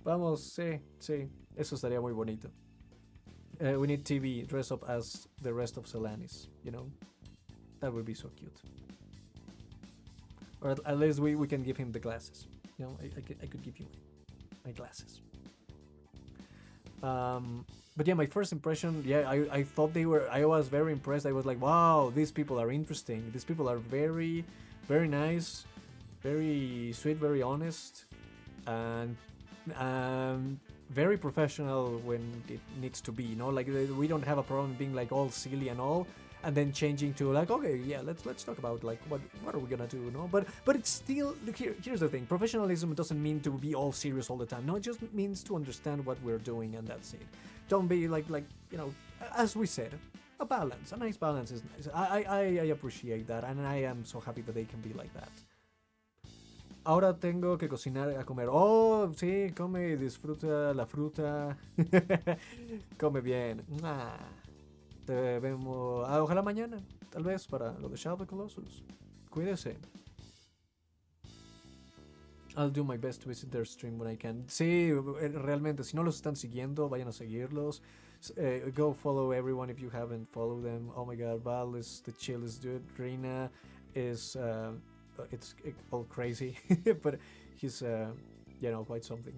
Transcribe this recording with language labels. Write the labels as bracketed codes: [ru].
[es] Vamos, sí, eso estaría muy bonito. [en] We need TV dress up as the rest of Celanis, you know? That would be so cute. Or at least we can give him the glasses. You know, I could give you my glasses. But yeah, my first impression, yeah, I thought I was very impressed. I was like, wow, these people are interesting. These people are very, very nice, very sweet, very honest, and very professional when it needs to be. You know, like we don't have a problem being like all silly and all, and then changing to like, okay, yeah, let's talk about like what are we gonna do, you know? But it's still, look, here's the thing: professionalism doesn't mean to be all serious all the time. No, it just means to understand what we're doing, and that's it. Don't be like you know, as we said, a balance, a nice balance is nice. I appreciate that, and I am so happy that they can be like that. [es] Ahora tengo que cocinar a comer. Oh, sí, come y disfruta la fruta. Come bien. Te vemos. Ojalá mañana, tal vez, para lo de Shadow of the Colossus. Cuídese. [en] I'll do my best to visit their stream when I can. [es] Sí, realmente, si no los están siguiendo, vayan a seguirlos. [en] Go follow everyone if you haven't followed them. Oh my god, Val is the chillest dude. Reina is it's all crazy, but he's you know, quite something.